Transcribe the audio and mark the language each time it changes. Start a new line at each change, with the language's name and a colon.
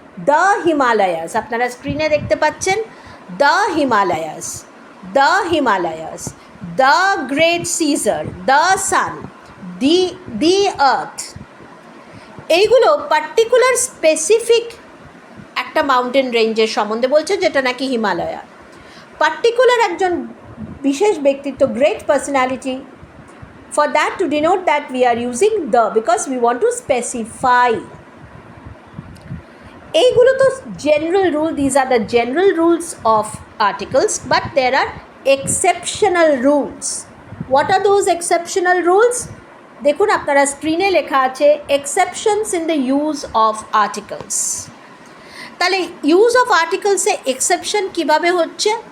English: the Himalayas,
Bangla: আপনারা স্ক্রিনে দেখতে পাচ্ছেন,
English: The Himalayas, the Himalayas, the great Caesar, the sun, the earth.
Bangla: এইগুলো পার্টিকুলার স্পেসিফিক একটা মাউন্টেন রেঞ্জের সম্বন্ধে বলছে, যেটা নাকি হিমালয়া। পার্টিকুলার একজন বিশেষ ব্যক্তিত্ব, great personality.
English: For that, to denote that, we are using the, because we want to specify.
Bangla: এইগুলো তো
English: general rule, these are the general rules of articles, but there are exceptional rules. What are those exceptional rules?
Bangla: দেখুন, আপনারা স্ক্রিনে লেখা আছে
English: exceptions in the use of articles.
Bangla: তাহলে use of আর্টিকেলসে exception কীভাবে হচ্ছে?